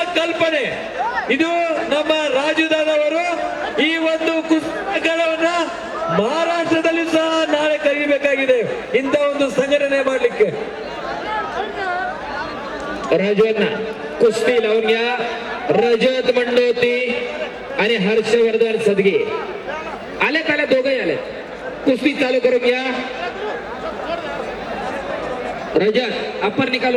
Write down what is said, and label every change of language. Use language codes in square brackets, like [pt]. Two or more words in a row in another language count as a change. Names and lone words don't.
[kn] ಕಲ್ಪನೆ. ಇದು ನಮ್ಮ ರಾಜು ದಾದವರು ಈ ಒಂದು ಕುಸ್ತಿಗಳನ್ನ ಮಹಾರಾಷ್ಟ್ರದಲ್ಲಿ ಸಹ ನಾಳೆ ಕರೀಬೇಕಾಗಿದೆ ಇಂಥ ಒಂದು ಸಂಘಟನೆ ಮಾಡಲಿಕ್ಕೆ. [mr] राजूंना कुस्ती लावून घ्या. रजत मंडोती आणि हर्षवर्धन सदगे आलेत दोघे आलेत. कुस्ती चालू करून घ्या. रजत [hi] अप्पर निकालो.